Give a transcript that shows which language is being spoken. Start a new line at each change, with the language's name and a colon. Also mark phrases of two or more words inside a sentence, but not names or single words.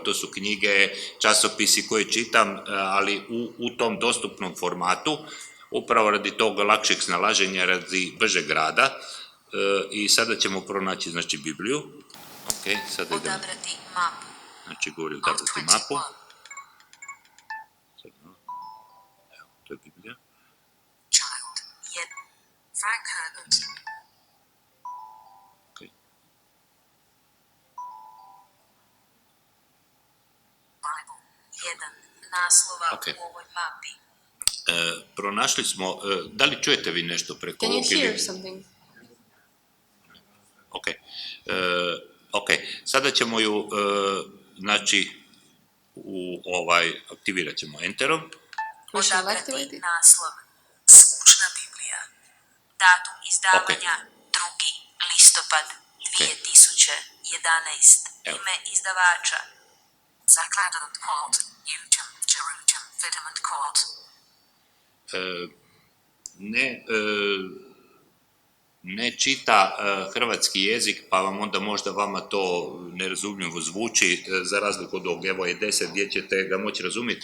Croatian: To su knjige, časopisi koje čitam, ali u tom dostupnom formatu, upravo radi toga lakšeg snalaženja, radi bržeg rada. I sada ćemo pronaći, znači, Bibliju. Ok, sada idemo. Odabrati mapu. Znači, govori odabrati mapu. Evo, to je Biblija. Child 1. Frank Herbert. Ok. Bible 1. Naslova Ok. u ovoj mapi. Pronašli smo, da li čujete vi nešto preko
English: Can
Croatian: ovog
English: you hear something?
Croatian: Ok. Ok, sada ćemo ju, znači, aktivirat ćemo Enterom.
English: We shall
Croatian: Odabrati
English: activate it.
Croatian: naslov. Zvučna Biblija. Datum izdavanja 2. listopad 2011. Evo. Ime izdavača. Zakladan kod. Jučem, Jeručem, Vidiment kod. Ne čita hrvatski jezik, pa vam onda možda vama to nerazumljivo zvuči, za razliku od ovog, evo je 10 gdje ćete ga moći razumjeti.